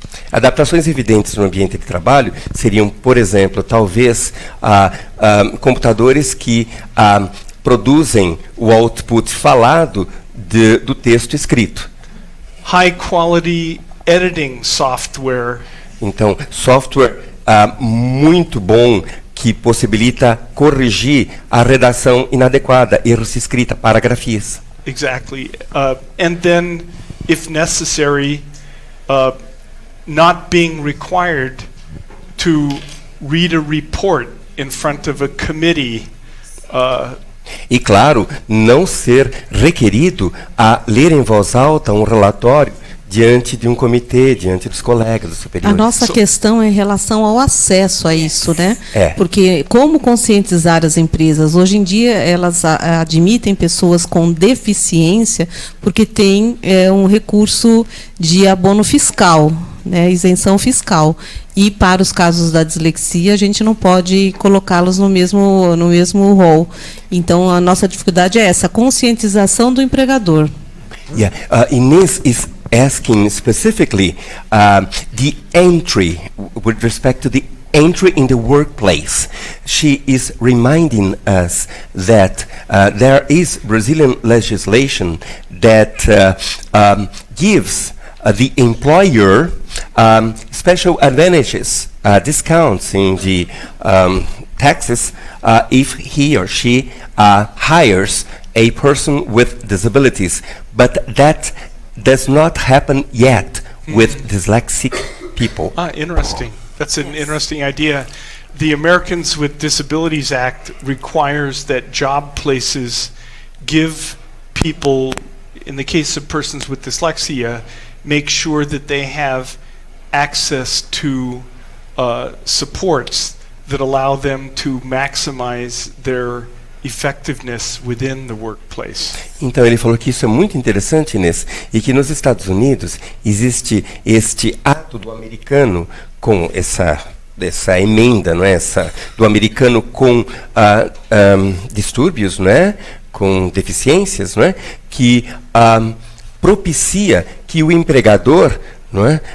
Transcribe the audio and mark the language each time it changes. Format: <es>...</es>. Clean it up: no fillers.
<pt>adaptações evidentes no ambiente de trabalho seriam, por exemplo, talvez computadores que produzem o output falado do texto escrito.</pt> <en>High quality editing software.</en> <pt>Então, software muito bom que possibilita corrigir a redação inadequada, erros de escrita, paragrafias.</pt> <en>Exactly. And then, if necessary, not being required to read a report in front of a committee.</en> <pt>E, claro, não ser requerido a ler em voz alta um relatório diante de um comitê, diante dos colegas, dos superiores. A nossa questão é em relação ao acesso a isso, né? Porque como conscientizar as empresas? Hoje em dia, elas admitem pessoas com deficiência porque tem um recurso de abono fiscal, né? Isenção fiscal. E para os casos da dislexia, a gente não pode colocá-los no mesmo rol. Então, a nossa dificuldade é essa, a conscientização do empregador.</pt> <en>Yeah. Inês is asking specifically the entry, with respect to the entry in the workplace. She is reminding us that there is Brazilian legislation that gives the employer special advantages, discounts in the taxes if he or she hires a person with disabilities, but that does not happen yet with dyslexic people. Interesting. That's an interesting idea. The Americans with Disabilities Act requires that job places give people, in the case of persons with dyslexia, make sure that they have access to supports that allow them to maximize their effectiveness within the workplace.</en> <pt>Então ele falou que isso é muito interessante, Inês, e que nos Estados Unidos existe este ato do americano com essa emenda, não é? Do americano com distúrbios, não é? Com deficiências, não é? Que propicia que o empregador, não é?</pt>